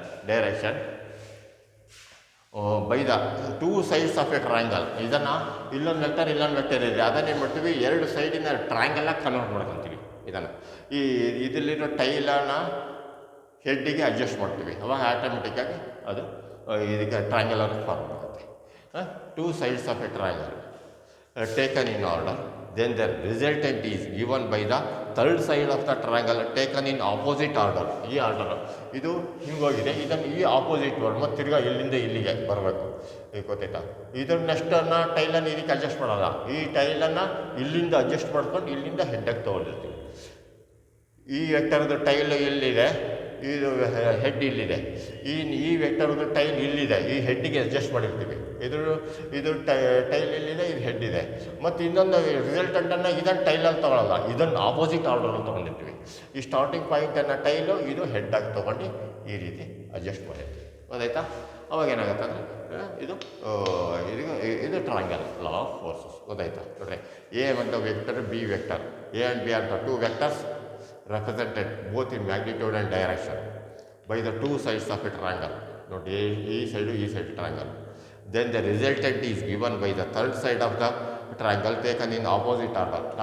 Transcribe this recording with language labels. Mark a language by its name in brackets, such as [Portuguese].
[English] Direction by the 2 sides of a triangle. [Kannada] ಇದನ್ನು ಇಲ್ಲೊಂದು vector ಇದೆ, ಅದನ್ನೇನು ಮಾಡ್ತೀವಿ, 2 ಸೈಡಿನ ಟ್ರಯಾಂಗಲಾಗಿ ಕನ್ವರ್ಟ್ ಮಾಡ್ಕೊತೀವಿ. ಇದನ್ನು. ಈ ಇದರಲ್ಲಿರೋ ಟೈಲನ್ನು ಹೆಡ್ಡಿಗೆ ಅಡ್ಜಸ್ಟ್ ಮಾಡ್ತೀವಿ, ಅವಾಗ ಆಟೋಮೆಟಿಕ್ಕಾಗಿ ಅದು ಇದಕ್ಕೆ ಟ್ರಯಾಂಗಲರ್ ಫಾರ್ಮ್ ಆಗುತ್ತೆ. [English] Two sides of a triangle taken in order, then the resultant is given by the third side of the triangle taken in opposite order. [Kannada] ಈ ಆರ್ಡರ್ ಇದು ಹಿಂಗೋಗಿದೆ, ಇದನ್ನು ಈ ಆಪೋಸಿಟ್ ವರ್ಡ್ ಮತ್ತು ತಿರ್ಗಾ ಇಲ್ಲಿಂದ ಇಲ್ಲಿಗೆ ಬರಬೇಕು. ಈಗ ಗೊತ್ತಾಯ್ತಾ? ಇದರ ನೆಕ್ಸ್ಟನ್ನು ಟೈಲನ್ನು ಇದಕ್ಕೆ ಅಡ್ಜಸ್ಟ್ ಮಾಡಲ್ಲ, ಈ ಟೈಲನ್ನು ಇಲ್ಲಿಂದ ಅಡ್ಜಸ್ಟ್ ಮಾಡ್ಕೊಂಡು ಇಲ್ಲಿಂದ ಹೆಡ್ಡಕ್ಕೆ ತೊಗೊಂಡಿರ್ತೀವಿ. ಈ ವೆಕ್ಟರ್ದು ಟೈಲ್ ಎಲ್ಲಿದೆ, ಇದು ಹೆಡ್ ಇಲ್ಲಿದೆ, ಈ ವೆಕ್ಟರ್ದು ಟೈಲ್ ಇಲ್ಲಿದೆ, ಈ ಹೆಡ್ಡಿಗೆ ಅಡ್ಜಸ್ಟ್ ಮಾಡಿರ್ತೀವಿ. ಇದು ಟೈಲ್ ಇಲ್ಲಿದೆ, ಇದು ಹೆಡ್ ಇದೆ. ಮತ್ತು ಇನ್ನೊಂದು ರಿಸಲ್ಟೆಂಟನ್ನು ಇದನ್ನು ಟೈಲಲ್ಲಿ ತೊಗೊಳ್ಳಲ್ಲ, ಇದನ್ನು ಆಪೋಸಿಟ್ ಆರ್ಡರಲ್ಲಿ ತೊಗೊಂಡಿರ್ತೀವಿ. ಈ ಸ್ಟಾರ್ಟಿಂಗ್ ಪಾಯಿಂಟನ್ನು ಟೈಲು ಇದು ಹೆಡ್ಡಾಗಿ ತೊಗೊಂಡು ಈ ರೀತಿ ಅಡ್ಜಸ್ಟ್ ಮಾಡಿರ್ತೀವಿ. ಗೊತ್ತಾಯ್ತಾ? ಅವಾಗ ಏನಾಗುತ್ತೆ ಅಂದರೆ ಇದು ಟ್ರಯಾಂಗಲ್ ಲಾ ಆಫ್ ಫೋರ್ಸಸ್. ಗೊತ್ತಾಯ್ತಾ? ನೋಡ್ರಿ, ಎ ಮತ್ತು vector, [English] B vector, A and B are the two vectors represented both in magnitude and direction by the two sides of a triangle. Note ಈ side triangle. Then the resultant is given by the third side of the triangle taken in opposite order.